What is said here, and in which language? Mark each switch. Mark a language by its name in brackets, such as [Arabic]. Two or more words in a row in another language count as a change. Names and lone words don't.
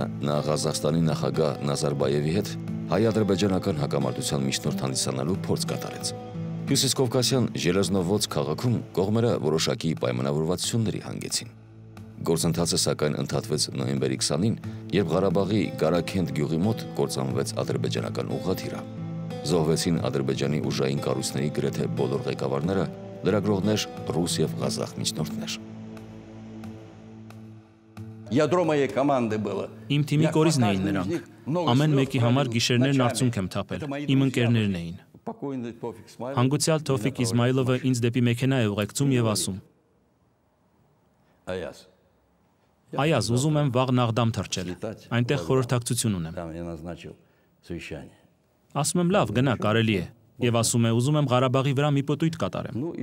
[Armenian] նա Ղազախստանի նախագահ Նազարբայևի հետ հայ-ադրբեջանական հակամարտության միջնորդ հանդիսանալու փորձ կատարեց։ Հյուսիսկովկասյան Ժելեզնովոց քաղաքում կողմերը որոշակի պայմանավորվածությունների հանգեցին։ Գործընթացը սակայն ընդհատվեց նոյեմբերի 20-ին, երբ Ղարաբաղի Գարաքենդ գյուղի մոտ կործանվեց ադրբեջանական ուղղաթիռը։ Զոհվեցին Ադրբեջանի ուժային կառույցների գրեթե բոլոր ղեկավարները, լրագրողներ, ռուս եւ ղազախ միջնորդներ։ [Russian] Ядро моей команды было. [Armenian] Իմ թիմի կորիզն էին նրանք։ Ամեն մեկի համար գիշերներն արցունք եմ թափել։ Իմ ընկերներն էին։ Հանգուցյալ Թոֆիկ Իսմայլովը ինձ դեպի մեքենա է ուղեկցում եւ ասում. Այազ, ուզում եմ վաղ Նաղդամ թռչել։ Այնտեղ խորհրդակցություն ունեմ։ Ասում եմ, լավ, գնա, կարելի է։ Եվ ասում է, ուզում եմ Ղարաբաղի վրա մի պտույտ կատարեմ։